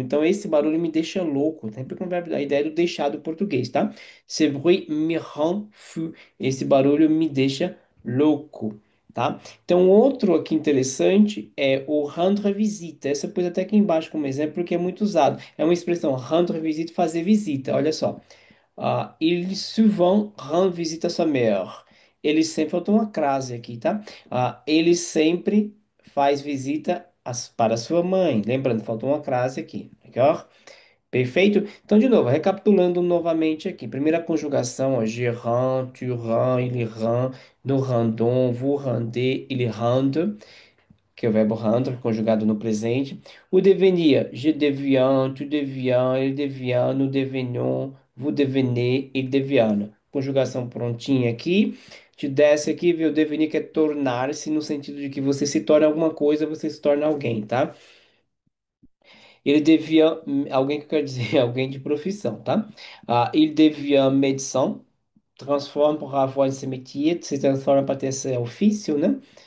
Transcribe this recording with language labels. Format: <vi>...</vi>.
<pt>Então, esse barulho me deixa louco. Sempre com a ideia do deixar do português, tá?</pt> <fr>Ce bruit me rend fou.</fr> <pt>Esse barulho me deixa louco, tá? Então, outro aqui interessante é o rendre visite. Essa eu pus até aqui embaixo como exemplo, porque é muito usado. É uma expressão rendre visite, fazer visita. Olha só.</pt> <fr>Il souvent rend visite à sa mère.</fr> <pt>Ele sempre, faltou uma crase aqui, tá? Ele sempre faz visita para sua mãe. Lembrando, faltou uma crase aqui, legal? Perfeito? Então, de novo, recapitulando novamente aqui. Primeira conjugação, ó,</pt> <fr>je rends, tu rends, il rend, nous rendons, vous rendez, il rende,</fr> <pt>que é o verbo rendre, conjugado no presente.</pt> <fr>O devenir, je deviens, tu deviens, il devient, nous devenons, vous devenez, il devient.</fr> <pt>Conjugação prontinha aqui. Te desce aqui, vê o devenir que é tornar-se, no sentido de que você se torna alguma coisa, você se torna alguém, tá? Ele devient, alguém que quer dizer alguém de profissão, tá?</pt> <fr>Il devient médecin,</fr> <pt>transforma pour avoir esse métier, se transforma para ter esse ofício, né?</pt>